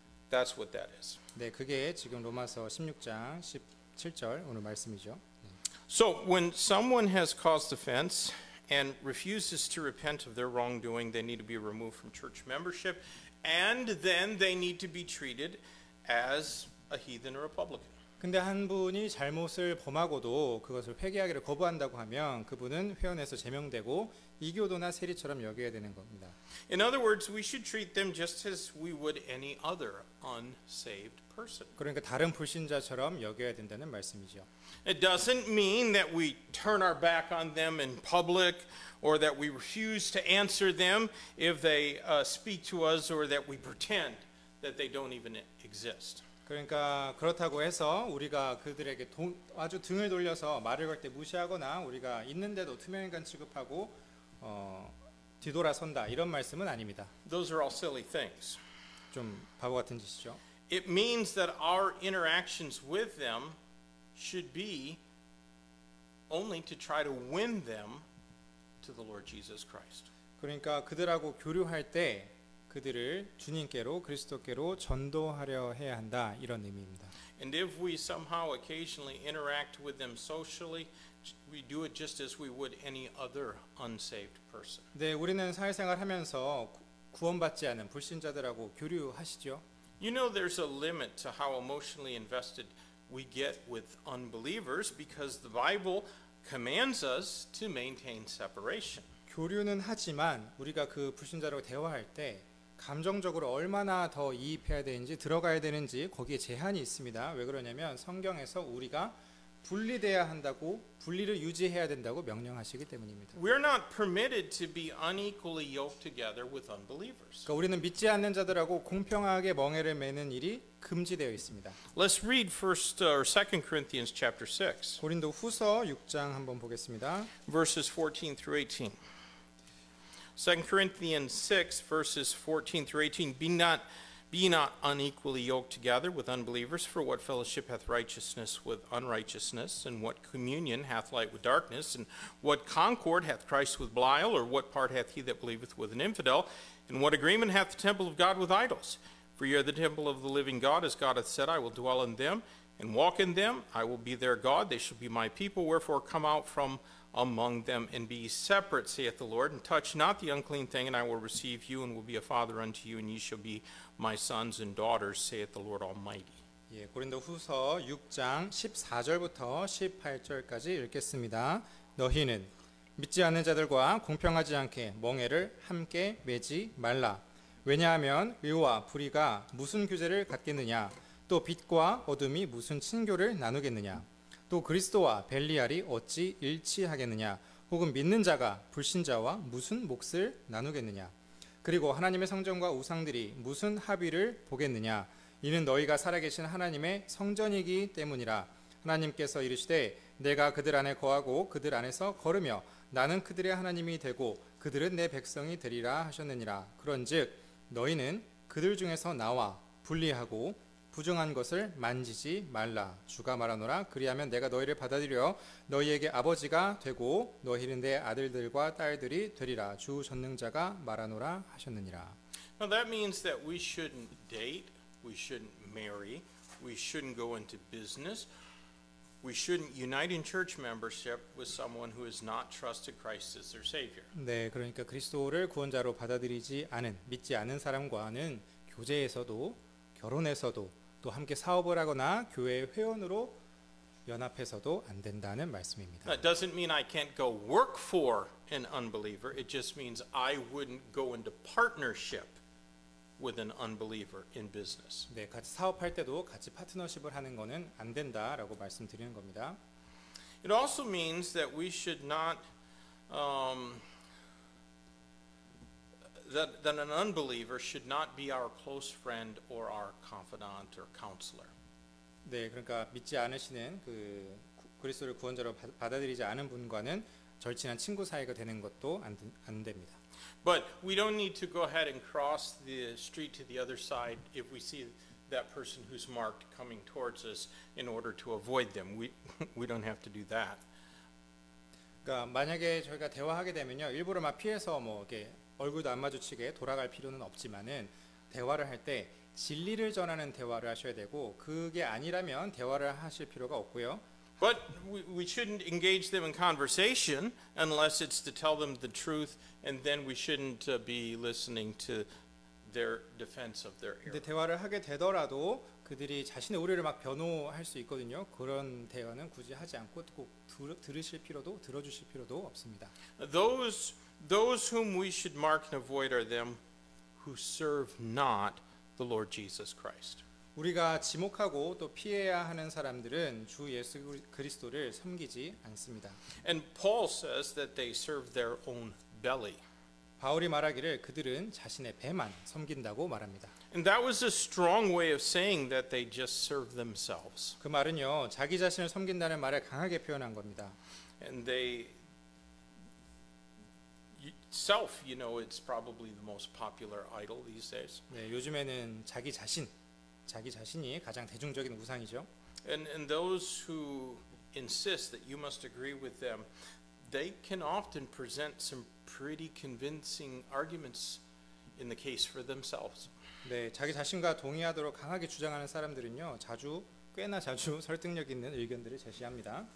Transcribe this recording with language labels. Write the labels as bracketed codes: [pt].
[en] That's what that is. [ko] 네, 그게 지금 로마서 16장 17절 오늘 말씀이죠. [en] So when someone has caused offense and refuses to repent of their wrongdoing, they need to be removed from church membership, and then they need to be treated as a heathen or a publican. [ko] 근데 한 분이 잘못을 범하고도 그것을 회개하기를 거부한다고 하면 그분은 회원에서 제명되고 이교도나 세리처럼 여겨야 되는 겁니다. [en] In other words, we should treat them just as we would any other unsaved person. [ko] 그러니까 다른 불신자처럼 여겨야 된다는 말씀이죠. [en] It doesn't mean that we turn our back on them in public or that we refuse to answer them if they speak to us or that we pretend that they don't even exist. [ko] 그러니까 그렇다고 해서 우리가 그들에게 아주 등을 돌려서 말을 걸 때 무시하거나 우리가 있는데도 투명인간 취급하고 뒤돌아선다 이런 말씀은 아닙니다. [en] Those are all silly things. [ko] 좀 바보 같은 짓이죠. [en] It means that our interactions with them should be only to try to win them to the Lord Jesus Christ. [ko] 그러니까 그들하고 교류할 때 그들을 주님께로 그리스도께로 전도하려 해야 한다 이런 의미입니다. [en] And if we somehow occasionally interact with them socially, we do it just as we would any other unsaved person. [ko] 네, 우리는 사회생활 하면서 구원받지 않은 불신자들하고 교류하시죠. [en] You know there's a limit to how emotionally invested we get with unbelievers because the Bible commands us to maintain separation. [ko] 교류는 하지만 우리가 그 불신자로 대화할 때 감정적으로 얼마나 더 이입해야 되는지 들어가야 되는지 거기에 제한이 있습니다. 왜 그러냐면 성경에서 우리가 분리돼야 한다고 분리를 유지해야 된다고 명령하시기 때문입니다. [en] We're not permitted to be unequally yoked together with unbelievers. [ko] 그러니까 우리는 믿지 않는 자들하고 공평하게 멍에를 매는 일이 금지되어 있습니다. [en] Let's read 2 Corinthians chapter 6. [ko] 고린도 후서 6장 한번 보겠습니다. [en] Verses 14 through 18. 2 Corinthians 6 verses 14 through 18. Be not unequally yoked together with unbelievers, for what fellowship hath righteousness with unrighteousness, and what communion hath light with darkness, and what concord hath Christ with Belial, or what part hath he that believeth with an infidel, and what agreement hath the temple of God with idols? For ye are the temple of the living God, as God hath said, I will dwell in them, and walk in them. I will be their God, they shall be my people. Wherefore come out from among them and be separate, saith the Lord, and touch not the unclean thing, and I will receive you and will be a father unto you, and ye shall be my sons and daughters, saith the Lord Almighty. [ko] 예, 고린도후서 6장 14절부터 18절까지 읽겠습니다. 너희는 믿지 않는 자들과 공평하지 않게 멍에를 함께 매지 말라. 왜냐하면 의와 불의가 무슨 규제를 갖겠느냐? 또 빛과 어둠이 무슨 친교를 나누겠느냐? 또 그리스도와 벨리알이 어찌 일치하겠느냐? 혹은 믿는 자가 불신자와 무슨 몫을 나누겠느냐? 그리고 하나님의 성전과 우상들이 무슨 합의를 보겠느냐? 이는 너희가 살아계신 하나님의 성전이기 때문이라. 하나님께서 이르시되 내가 그들 안에 거하고 그들 안에서 걸으며 나는 그들의 하나님이 되고 그들은 내 백성이 되리라 하셨느니라. 그런즉 너희는 그들 중에서 나와 분리하고 부정한 것을 만지지 말라. 주가 말하노라. 그리하면 내가 너희를 받아들여 너희에게 아버지가 되고 너희는 내 아들들과 딸들이 되리라. 주 전능자가 말하노라 하셨느니라. [en] Now that means that we shouldn't date, we shouldn't marry, we shouldn't go into business, we shouldn't unite in church membership with someone who has not trusted Christ as their Savior. [ko] 네, 그러니까 그리스도를 구원자로 받아들이지 않은 믿지 않은 사람과는 교제에서도 결혼에서도 또 함께 사업을 하거나 교회 회원으로 연합해서도 안 된다는 말씀입니다. [en] That doesn't mean I can't go work for an unbeliever. It just means I wouldn't go into partnership with an unbeliever in business. [ko] 네, 같이 사업할 때도 같이 파트너십을 하는 거는 안 된다라고 말씀드리는 겁니다. [en] It also means that we should not that an unbeliever should not be our close friend or our confidant or counselor. [ko] 네, 그러니까 믿지 않으시는 그 그리스도를 구원자로 받아들이지 않은 분과는 절친한 친구 사이가 되는 것도 안 됩니다. [en] But we don't need to go ahead and cross the street to the other side if we see that person who's marked coming towards us in order to avoid them. We don't have to do that. [ko] 그러니까 만약에 저희가 대화하게 되면요, 일부러 막 피해서 뭐 이렇게 얼굴도 안 마주치게 돌아갈 필요는 없지만은 대화를 할 때 진리를 전하는 대화를 하셔야 되고 그게 아니라면 대화를 하실 필요가 없고요. [en] But we shouldn't engage them in conversation unless it's to tell them the truth, and then we shouldn't be listening to their defense of their error. [ko] 근데 대화를 하게 되더라도 그들이 자신의 오해를 막 변호할 수 있거든요. 그런 대화는 굳이 하지 않고 꼭 들으실 필요도 들어주실 필요도 없습니다. [en] Those whom we should mark and avoid are them who serve not the Lord Jesus Christ. [ko] 우리가 지목하고 또 피해야 하는 사람들은 주 예수 그리스도를 섬기지 않습니다. [en] And Paul says that they serve their own belly. [ko] 바울이 말하기를 그들은 자신의 배만 섬긴다고 말합니다. [en] And that was a strong way of saying that they just serve themselves. [ko] 그 말은요, 자기 자신을 섬긴다는 말을 강하게 표현한 겁니다. [en] And they self, you know, it's probably the most popular idol these days. [ko] 네, 요즘에는 자기 자신이 가장 대중적인 우상이죠. [en] And those who insist that you must agree with them, they can often present some pretty convincing arguments in the case for themselves. [ko] 네, 자기 자신과 동의하도록 강하게 주장하는 사람들은요, 꽤나 자주 설득력 있는 의견들을 제시합니다.